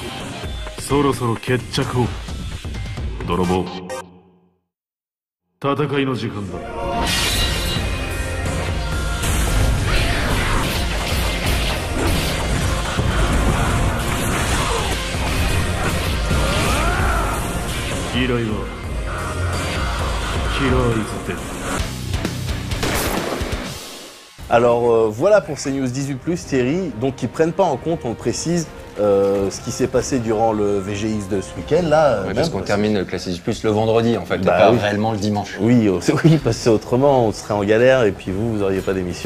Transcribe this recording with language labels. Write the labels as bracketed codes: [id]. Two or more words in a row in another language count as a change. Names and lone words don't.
[ja] そろそろ決着を。泥棒、戦いの時間だ。依頼はキラーイズデッド。 [fr] Alors voilà pour ces news 18+, Thierry, donc qui prennent pas en compte, on le précise, ce qui s'est passé durant le VGX de ce week-end là. Ouais, parce qu'on termine le Classic Plus le vendredi en fait, Bah pas oui. réellement le dimanche. Oui, oui, parce que autrement on serait en galère et puis vous auriez pas d'émission.